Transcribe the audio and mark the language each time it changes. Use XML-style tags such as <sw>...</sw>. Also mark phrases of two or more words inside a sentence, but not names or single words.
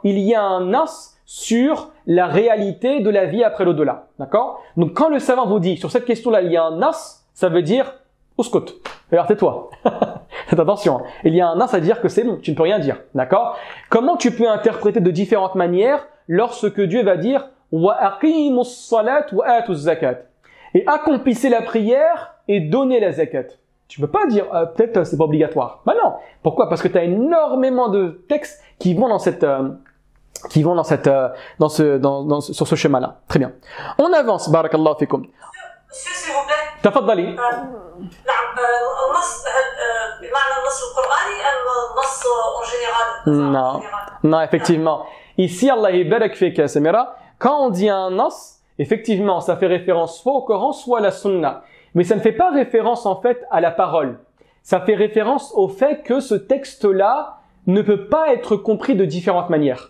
<fr>Il y a un nas sur la réalité de la vie après l'au-delà. D'accord? Donc quand le savant vous dit sur cette question-là, il y a un nas, ça veut dire uskut. Alors tais-toi. Faites attention. Il y a un nas à dire que c'est bon, tu ne peux rien dire. D'accord? Comment tu peux interpréter de différentes manières lorsque Dieu va dire</fr> <ar>وأقيموا الصلاة وآتوا الزكاة,</ar> <fr>et accomplissez la prière et donnez la zakat. Tu peux pas dire peut-être c'est pas obligatoire. Bah non. Pourquoi? Parce que tu as énormément de textes qui vont dans cette sur ce schéma-là. Très bien. On avance.</fr> <ar>بارك الله فيكم.</ar> <fr>Monsieur, s'il vous plaît.</fr> <ar>تفضلي. النص بمعنى النص القرآني أم النص</ar> <fr>en général? Non. Non, effectivement. Ici,</fr> <ar>الله يبارك فيك,</ar> <fr>Samira. Quand on dit un nas, effectivement, ça fait référence soit au Coran, soit à la Sunna. Mais ça ne fait pas référence, en fait, à la parole. Ça fait référence au fait que ce texte-là ne peut pas être compris de différentes manières.</fr>